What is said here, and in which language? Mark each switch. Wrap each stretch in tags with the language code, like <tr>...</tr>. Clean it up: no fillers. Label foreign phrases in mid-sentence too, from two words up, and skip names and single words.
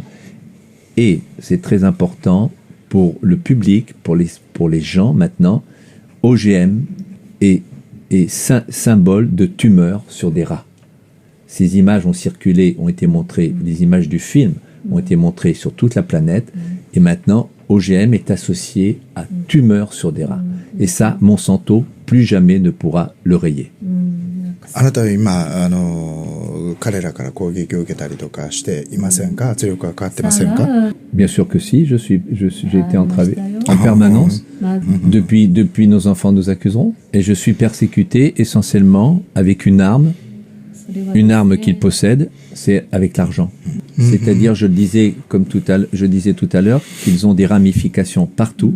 <fr>Et c'est très important pour le public, pour les gens maintenant, OGM est symbole de tumeur sur des rats. Ces images ont circulé, ont été montrées, les images du film ont été montrées sur toute la planète, et maintenant OGM est associé à tumeur sur des rats. Et ça, Monsanto, plus jamais ne pourra le rayer.</fr> <ja>あなたは今彼らから攻撃を受けたりとかしていませんか？圧力はかかってませんか？</ja> <fr>Bien sûr que si, j'ai été entravé en permanence. Depuis nos enfants nous accuseront. Et je suis persécuté essentiellement avec une arme qu'ils possèdent, c'est avec l'argent. C'est-à-dire, je disais tout à l'heure qu'ils ont des ramifications partout.</fr>